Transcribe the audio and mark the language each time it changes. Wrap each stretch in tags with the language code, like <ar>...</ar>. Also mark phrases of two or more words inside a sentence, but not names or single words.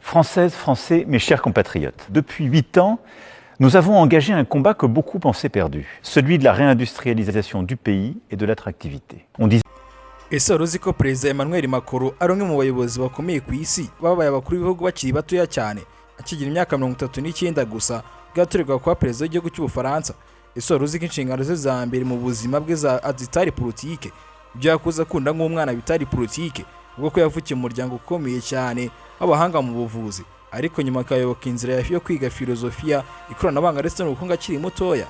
<fr>Françaises, Français, mes chers compatriotes, depuis 8 ans, nous avons engagé un combat que beaucoup pensaient perdu, celui de la réindustrialisation du pays et de l'attractivité. On disait</fr> <rw>Ese wari uzi ko Perezida Emmanuel Macron ari umwe mu bayobozi bakomeye ku isi babaye abakuru b'ibihugu bakiri batoya cyane akigira imyaka 39 gusa bwatorerwa kuba perezida w'igihugu cy'Ubufaransa. Ese wari uzi ko inshingano ze za mbere mu buzima bwe zitari politike, ibyo yakuze akunda nk'umwana bitari politike, ubwo ko yavukiye mu muryango ukomeye cyane w'abahanga mu buvuzi, ariko nyuma akayoboka inzira yo kwiga filozofiya, ikoranabuhanga ndetse n'ubukungu akiri mutoya.</rw>